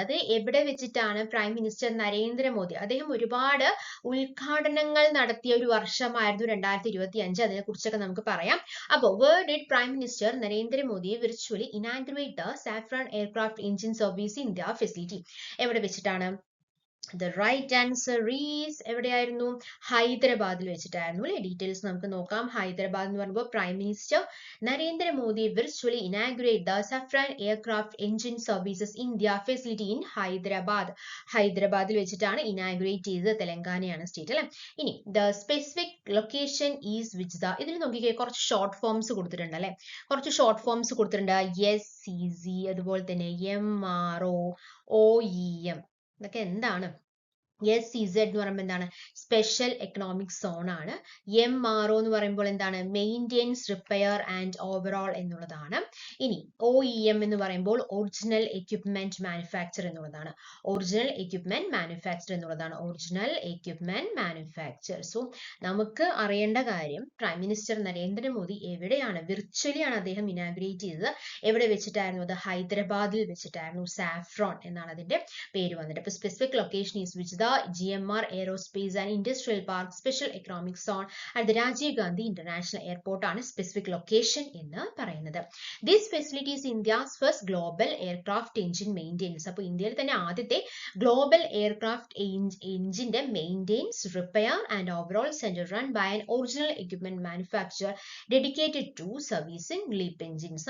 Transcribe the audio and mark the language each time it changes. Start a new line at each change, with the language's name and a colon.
Malayalam: അത് എവിടെ വെച്ചിട്ടാണ്? Prime minister Narendra Modi. അദ്ദേഹം ഒരുപാട് ഉദ്ഘാടനങ്ങൾ നടത്തിയ ഒരു വർഷമായിരുന്നു 2025. അതിനെ കുറിച്ചൊക്കെ നമുക്ക് പറയാം. അപ്പോൾ
English: Where did prime minister Narendra Modi virtually inaugurate the Safran aircraft engine service India facility?
Malayalam: എവിടെ വെച്ചിട്ടാണ്?
English: The right answer is
Malayalam: എവിടെയായിരുന്നു? ഹൈദരാബാദിൽ വെച്ചിട്ടായിരുന്നു അല്ലെ. ഡീറ്റെയിൽസ് നമുക്ക് നോക്കാം. ഹൈദരാബാദ് എന്ന് പറയുമ്പോൾ
English: Prime minister Narendra Modi virtually inaugurate the Safran aircraft engine services India facility in Hyderabad.
Malayalam: ഹൈദരാബാദിൽ വെച്ചിട്ടാണ് ഇനാഗുറേറ്റ് ചെയ്തത്. തെലങ്കാനയാണ് സ്റ്റേറ്റ് അല്ലെ. ഇനി
English: the specific location is which the,
Malayalam: ഇതിൽ നോക്കിക്കേ കുറച്ച് ഷോർട്ട് ഫോംസ് കൊടുത്തിട്ടുണ്ട് അല്ലെ. കുറച്ച് ഷോർട്ട് ഫോംസ് കൊടുത്തിട്ടുണ്ട്. SCZ, അതുപോലെ തന്നെ MRO, OEM. ഇതൊക്കെ എന്താണ്? SCZ എന്ന് പറയുമ്പോൾ എന്താണ്? സ്പെഷ്യൽ എക്കണോമിക് സോൺ ആണ്. MRO എന്ന് പറയുമ്പോൾ എന്താണ്? മെയിൻ്റെനൻസ്, റിപ്പയർ ആൻഡ് ഓവറോൾ എന്നുള്ളതാണ്. ഇനി OEM എന്ന് പറയുമ്പോൾ ഒറിജിനൽ എക്യുപ്മെന്റ് മാനുഫാക്ചർ എന്നുള്ളതാണ്. ഒറിജിനൽ എക്യുപ്മെന്റ് മാനുഫാക്ചർ എന്നുള്ളതാണ്. Original equipment manufacture. സോ നമുക്ക് അറിയേണ്ട കാര്യം, പ്രൈം മിനിസ്റ്റർ നരേന്ദ്രമോദി എവിടെയാണ്? വിർച്വലി ആണ് അദ്ദേഹം ഇനാഗുറേറ്റ് ചെയ്തത്. എവിടെ വെച്ചിട്ടായിരുന്നു? അത് ഹൈദരാബാദിൽ വെച്ചിട്ടായിരുന്നു. സാഫ്രോൺ എന്നാണ് അതിന്റെ പേര് വന്നിട്ട്.
English: അപ്പൊ specific location is which the GMR Aerospace and Industrial Park Special Economic Zone at the Rajiv Gandhi International Airport
Malayalam: ആണ് സ്പെസിഫിക് ലൊക്കേഷൻ എന്ന് പറയുന്നത്.
English: This facility is India's first global aircraft engine maintenance.
Malayalam: അപ്പോൾ ഇന്ത്യയിൽ തന്നെ ആദ്യത്തെ
English: Global aircraft എഞ്ചിന്റെ maintenance, repair and overall centre run by an original equipment manufacture dedicated to servicing leap engines.